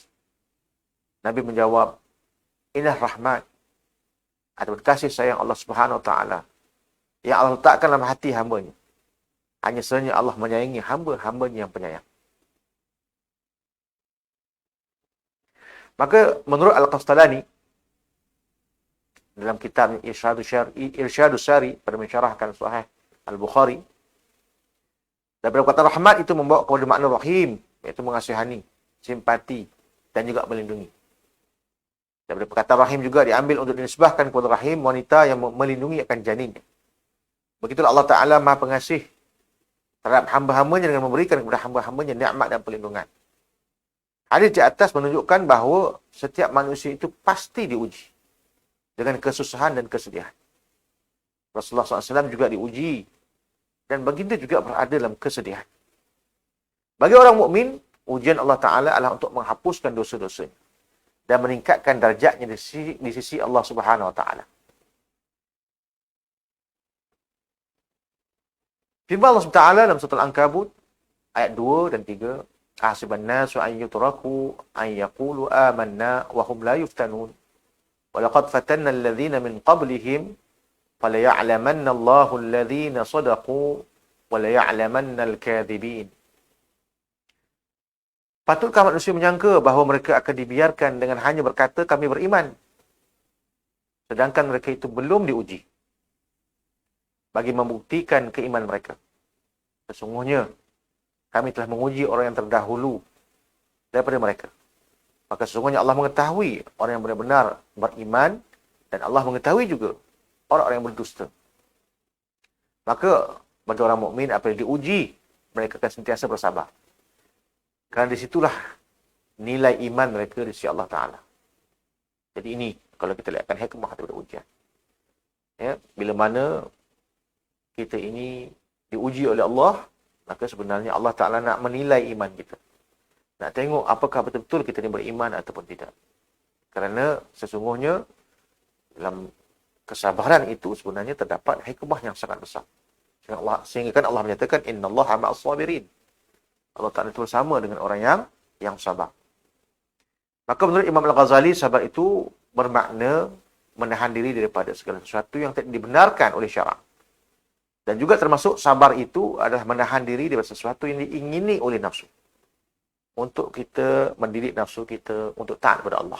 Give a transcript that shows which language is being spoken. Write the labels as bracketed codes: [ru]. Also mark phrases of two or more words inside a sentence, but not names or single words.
[ms] Nabi menjawab, "Inilah rahmat atau kasih sayang Allah [ar] سبحانه وتعالى [ms] yang Allah letakkan dalam hati hamba-Nya. Hanya sahaja Allah menyayangi hamba-hambanya yang penyayang." Maka menurut Al-Qastalani dalam kitab Irsyadus Sari pada mensyarahkan Sahih Al-Bukhari, daripada kata rahmat itu membawa kepada makna rahim, iaitu mengasihani, simpati dan juga melindungi. Daripada perkataan rahim juga diambil untuk dinisbahkan kepada rahim wanita yang melindungi akan janinnya. Begitulah Allah Ta'ala Maha Pengasih terhadap hamba-hambanya dengan memberikan kepada hamba-hambanya nikmat dan perlindungan. Hadis di atas menunjukkan bahawa setiap manusia itu pasti diuji dengan kesusahan dan kesedihan. Rasulullah SAW juga diuji dan baginda juga berada dalam kesedihan. Bagi orang mukmin, ujian Allah Ta'ala adalah untuk menghapuskan dosa-dosanya dan meningkatkan darjatnya di sisi Allah [ar] سبحانه وتعالى. [ms] Firman Allah SWT dalam surah Al-Ankabut ayat 2 dan 3, [ar] "أحسب الناس أن يتركوا أن يقولوا آمنا وهم لا يفتنون ولقد فتنا الذين من قبلهم فليعلمن الله الذين صدقوا وليعلمن الكاذبين." [ms] Patutkah manusia menyangka bahawa mereka akan dibiarkan dengan hanya berkata kami beriman, sedangkan mereka itu belum diuji bagi membuktikan keimanan mereka. Sesungguhnya kami telah menguji orang yang terdahulu daripada mereka. Maka sesungguhnya Allah mengetahui orang yang benar-benar beriman dan Allah mengetahui juga orang-orang yang berdusta. Maka bagi orang mukmin apabila diuji, mereka akan sentiasa bersabar. Kerana disitulah nilai iman mereka di sisi Allah Ta'ala. Jadi ini kalau kita lihatkan hikmah daripada ujian. Ya, bila mana kita ini diuji oleh Allah, maka sebenarnya Allah Ta'ala nak menilai iman kita. Nak tengok apakah betul-betul kita ni beriman ataupun tidak. Kerana sesungguhnya dalam kesabaran itu sebenarnya terdapat hikmah yang sangat besar. Sehingga kan Allah menyatakan, [ar] "إن الله مع الصابرين." [ms] Allah Ta'ala itu bersama dengan orang yang sabar. Maka menurut Imam Al-Ghazali, sabar itu bermakna menahan diri daripada segala sesuatu yang tidak dibenarkan oleh syarak. Dan juga termasuk sabar itu adalah menahan diri daripada sesuatu yang diingini oleh nafsu. Untuk kita mendidik nafsu kita untuk taat kepada Allah.